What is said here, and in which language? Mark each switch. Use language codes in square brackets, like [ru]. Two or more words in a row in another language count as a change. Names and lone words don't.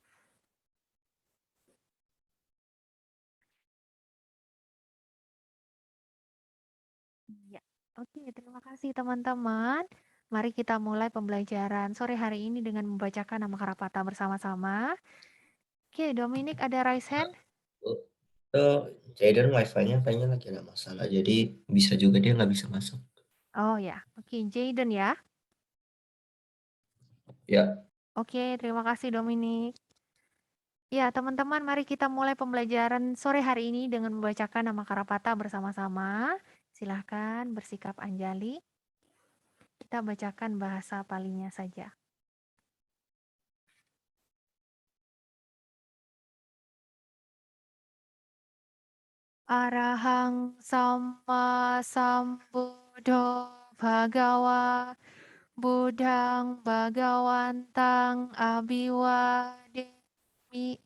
[id] Ya, oke, terima kasih teman-teman. Mari kita mulai pembelajaran sore hari ini dengan membacakan nama Karapata bersama-sama. Oke, Dominic ada [en] raise hand? [id] Jayden wifi-nya kayaknya lagi ada masalah, jadi bisa juga dia nggak bisa masuk. Oh ya, oke, Jayden ya. Ya. Oke, terima kasih Dominic. Ya, teman-teman, mari kita mulai pembelajaran sore hari ini dengan membacakan nama Karapata bersama-sama. Silahkan bersikap anjali. Kita bacakan bahasa Palinya saja. [pi] Arahang Samma Sambuddho Bhagawa Buddhang Bhagawantang Abhiwademi